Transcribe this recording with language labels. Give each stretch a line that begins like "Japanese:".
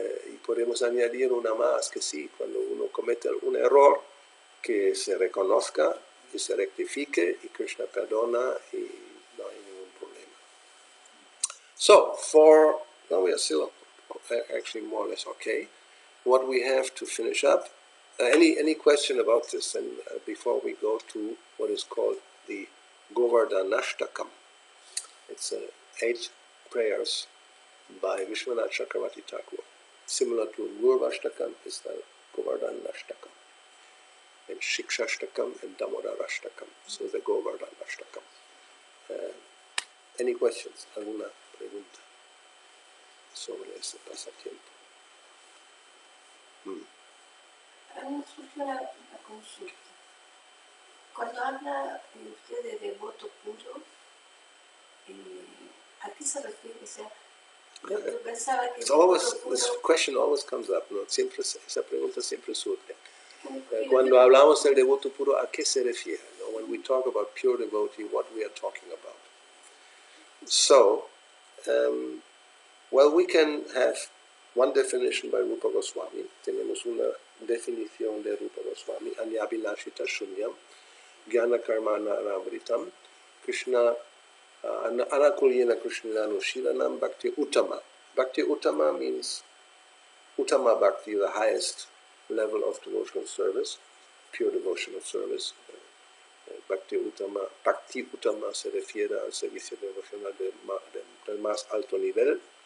Spanish: Y podemos añadir una más, que sí, cuando uno comete algún error, que se reconozca y se rectifique, y Krishna perdona, y no hay ningún problema.
English: So, now we are still actually more or less okay. What we have to finish up, any question about this, and before we go to what is called the Govardhanashtakam. It's 8 prayers by Vishwanath Chakravarti Thakur. Similar to Gurvashtakam is the Govardhanashtakam, and Shikshashtakam and Damodarashtakam. So the Govardhanashtakam. Any questions?
Spanish: ¿Alguna pregunta sobre ese pasatiempo? Me surgió una consulta. Cuando habla usted de devoto puro, ¿a qué se refiere? O sea, yo pensaba que
English: This question always comes up,
Spanish: ¿no? Esa pregunta siempre surge. Cuando hablamos del devoto puro, ¿a qué se refiere? ¿No?
English: When we talk about pure devotee, what we are talking about. So, well, we can have one definition by Rupa Goswami.
Spanish: Tenemos una definición de Rupa Goswami.
Sanskrit: Anyabhilashita shunyam, jnana karmana aramritam. Krishna Anakulyena Krishnanu Shilanam Bhakti Uttama.
English: Bhakti Uttama means Uttama Bhakti, the highest level of devotional service, pure devotional service.
Spanish: Bhakti Uttama se refiere al servicio devocional del más alto nivel.